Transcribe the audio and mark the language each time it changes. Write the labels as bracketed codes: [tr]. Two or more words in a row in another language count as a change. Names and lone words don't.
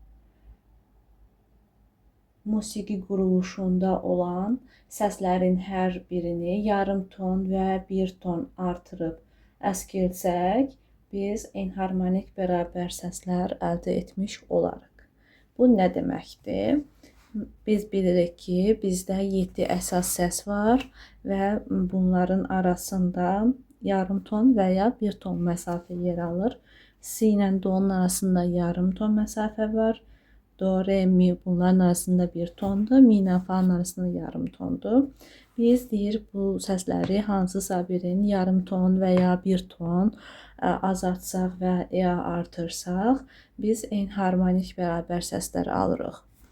[az] Musiqi quruluşunda olan səslərin hər birini yarım ton və bir ton artırıb əskilsək, biz enharmonik bərabər səslər əldə etmiş olarıq. Bu nə deməkdir? Biz bilirik ki, bizdə 7 əsas səs var və bunların arasında yarım ton və ya 1 ton məsafə yer alır. Si ilə do'nun arasında yarım ton məsafə var. Do, re, mi bunların arasında 1 tondur. Mi ilə fa'nın arasında yarım tondur. Biz deyir bu səsləri hansısa birinin yarım ton və ya 1 ton azaltsaq və ya artırsaq, biz enharmonik bərabər səslər alırıq.